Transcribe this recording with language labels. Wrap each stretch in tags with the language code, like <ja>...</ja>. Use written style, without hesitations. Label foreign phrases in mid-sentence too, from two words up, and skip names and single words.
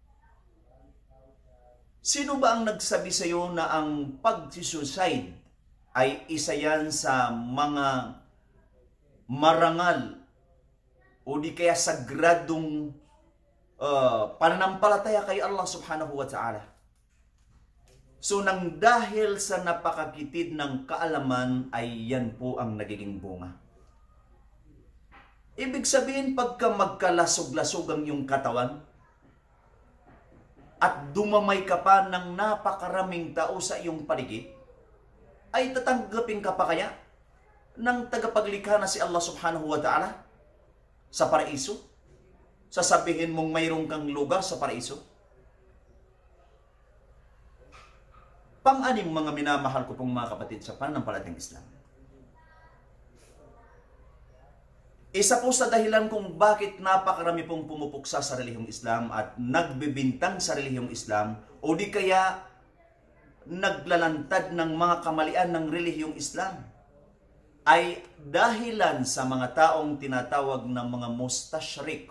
<tl>Sino ba ang nagsabi sa iyo na ang pag-suicide ay isa yan sa mga marangal o di kaya sagradong pananampalataya kay</tl> <ar>الله سبحانه وتعالى?</ar> <tl>So nang dahil sa napakakitid ng kaalaman ay yan po ang nagiging bunga. Ibig sabihin, pagka magkalasog-lasog ang iyong katawan at dumamay ka pa ng napakaraming tao sa iyong paligid, ay tatanggapin ka pa kaya ng tagapaglikha na si</tl> <ar>الله سبحانه وتعالى</ar> <tl>sa paraiso? Sasabihin mong mayroon kang lugar sa paraiso? Pang-anim, mga minamahal ko pong mga kapatid sa pananampalatayang Islam. Isa po sa dahilan kung bakit napakarami pong pumupuksa sa relihiyong Islam at nagbibintang sa relihiyong Islam o di kaya naglalantad ng mga kamalian ng relihiyong Islam ay dahilan sa mga taong tinatawag na mga mustashrik.</tl>